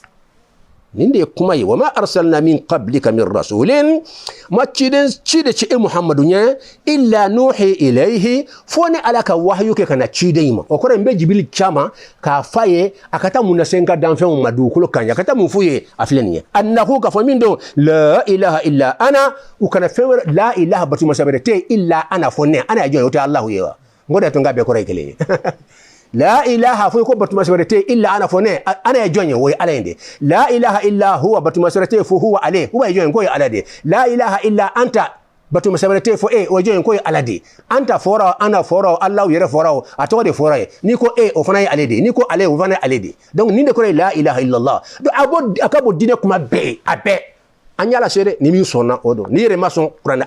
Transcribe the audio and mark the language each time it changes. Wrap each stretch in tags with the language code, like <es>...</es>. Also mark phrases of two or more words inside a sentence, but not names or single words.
<bm>nin de ye kuma ye wa</bm> <ar>ما أرسلنا من قبلك من رسول</ar> <bm>ma ciden ci de ci e muhammadu ɲɛ</bm> <ar>إلا نوحي إليه</ar> <bm>fo ni ala ka wahayu kɛ ka na ciden ma o kɔrɔ n bɛ jibril caman k'a f'a ye a ka taa mun lase n ka danfɛnw ma dugukolo kan a ka taa mun f'u ye a filɛ nin ye annahu ka fɔ min don</bm> <ar>لا إله إلا أنا</ar> <bm>u kana fɛn wɛrɛ</bm> <ar>لا إله</ar> <bm>batumasa wɛrɛ tɛ</bm> <ar>إلا أنا</ar> <bm>fɔ ne ana ye jɔn ye o tɛ alahu ye wa n ko de tun ka bɛɛ kɔrɔ ye kelen ye</bm> <ar>لا إله</ar> <bm>fo ko batuma sɛbɛrɛ</bm> <ar>إلا أنا</ar> <bm>fo ne ana ye jɔn ye o ye ala ye de</bm> <ar>لا إله إلا هو</ar> <bm>batuma sɛbɛrɛ fo huwa ale huwa ye jɔn ye ko ye ala de</bm> <ar>لا إله إلا أنت</ar> <bm>batuma sɛbɛrɛ fo o ye jɔn ye ko ye ala de anta fɔra ana fɔra allah yɛrɛ fɔra a tɔgɔ de fɔra ye ni ko o fana ye ale de ni ko ale o fana ye ale de donc nin de kɔrɔ ye</bm> <ar>لا إله إلا الله</ar> <bm>donc a ka bɔ diinɛ kuma bɛɛ a bɛɛ an y'a lase ni min sɔnna o don ni yɛrɛ ma sɔn kuranɛ</bm>